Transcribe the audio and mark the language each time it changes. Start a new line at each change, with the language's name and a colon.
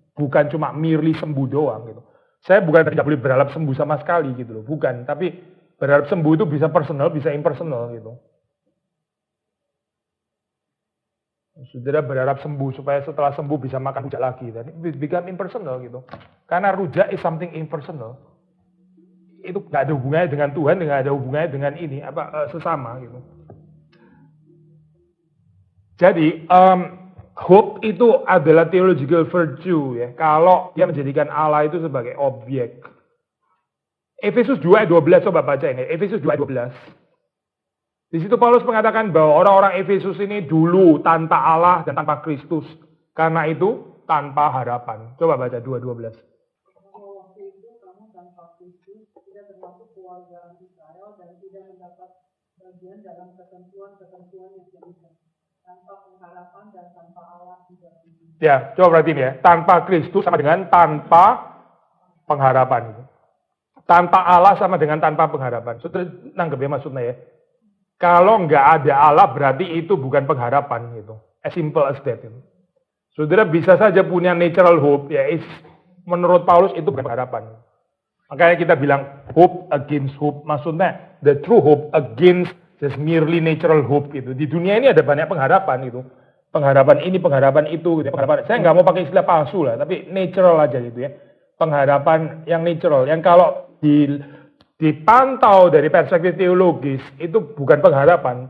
Indonesian: Bukan cuma merely sembuh doang gitu. Saya bukan tidak boleh berharap sembuh sama sekali gitu loh. Bukan. Tapi berharap sembuh itu bisa personal, bisa impersonal gitu. Saudara berharap sembuh supaya setelah sembuh bisa makan rujak lagi.
English: Dan it become impersonal gitu. Karena rujak is something impersonal.
Indonesian: Itu nggak ada hubungannya dengan Tuhan, nggak ada hubungannya dengan ini sesama gitu. Jadi hope itu adalah
English: theological virtue
Indonesian: ya. Kalau dia menjadikan Allah itu sebagai objek. Efesus 2 ayat 12 coba baca ini. Efesus 2 ayat 12. Di situ Paulus mengatakan bahwa orang-orang Efesus ini dulu tanpa Allah dan tanpa Kristus. Karena itu tanpa harapan. Coba baca 2:12. Waktu itu kamu tanpa Kristus tidak termasuk keluarga Israel dan tidak mendapat bagian dalam ketentuan-ketentuan yang diberikan. Tanpa pengharapan dan tanpa Allah tidak. Ya, coba perhatiin ya. Tanpa Kristus sama dengan tanpa pengharapan. Tanpa Allah sama dengan tanpa pengharapan. Sudah nanggep ya maksudnya ya. Kalau nggak ada Allah berarti itu bukan pengharapan gitu.
English: As simple as that.
Indonesian: Gitu. Saudara bisa saja punya
English: natural hope,
Indonesian: ya menurut Paulus itu bukan pengharapan. Makanya kita bilang
English: hope against hope. Maksudnya the true hope against just merely natural hope gitu.
Indonesian: Di dunia ini ada banyak pengharapan gitu. Pengharapan ini, pengharapan itu. Gitu. Pengharapan, saya nggak mau pakai istilah palsu lah, tapi natural aja gitu ya. Pengharapan yang natural, yang kalau dipantau dari perspektif teologis itu bukan pengharapan.